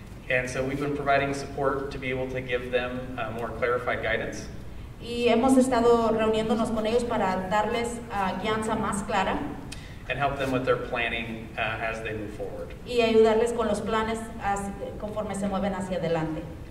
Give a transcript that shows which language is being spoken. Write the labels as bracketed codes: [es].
[en] And so we've been providing support to be able to give them more clarified guidance. [es] Y hemos estado reuniéndonos con ellos para darles guianza más clara [en] And help them with their planning as they move forward. [es] y ayudarles con los planes conforme se mueven hacia adelante.